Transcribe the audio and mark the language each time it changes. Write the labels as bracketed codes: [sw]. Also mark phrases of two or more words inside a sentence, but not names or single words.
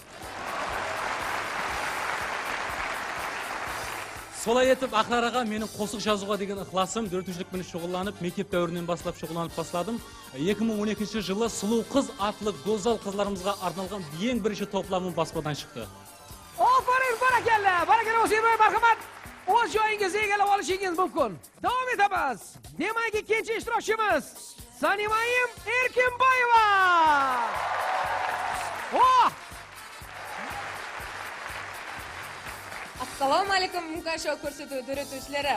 [kaa] Солай етіп, ақрараға менің қосық жазуға деген ықыласым 4-лікпен шұғыланып, мектеп дәуірінен басылап шұғыланып басладым. 2012 жылы сұлу қыз атлы гозал қызларымызға арналған ең бірінші топламын баспадан шықты. [uz] Ofarin, barakalla O'sherbay, marhamat. O'z joyingizni egallab olishingiz mumkin. Davom etamiz. Demak, ikkinchi ishtirokchimiz Sanimayim Erkinboyeva. Assalomu alaykum, imkoncha ko'rsatuvi ko'rsatuvchilari.